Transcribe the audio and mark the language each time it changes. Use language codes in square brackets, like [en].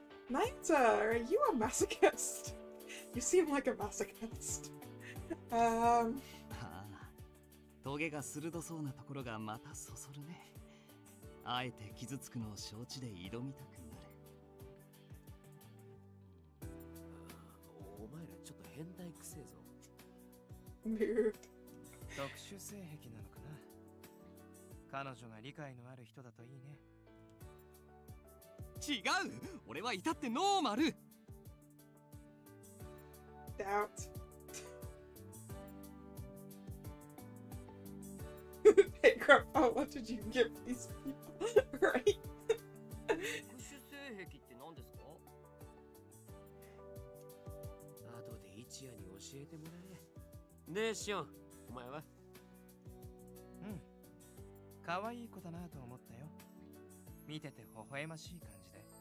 [en] Naita, are you a masochist? You seem like a masochist. [ja] ああ、トゲが鋭そうなところがまたそそるね。あえて傷つくのを承知で挑みたくなる。お前らちょっと変態くせえぞ。 [en] Mood. [ja] 特殊性癖なのかな。彼女が理解のある人だといいね。違う、俺は至ってノーマル。 [en] Doubt. Hey, Grandpa, what did you give these people? Right? [ja] 特殊性癖って何ですか？後で一夜に教えてもらえ。で、シオン、お前は？うん。可愛い子だなと思ったよ。見てて微笑ましい感じで。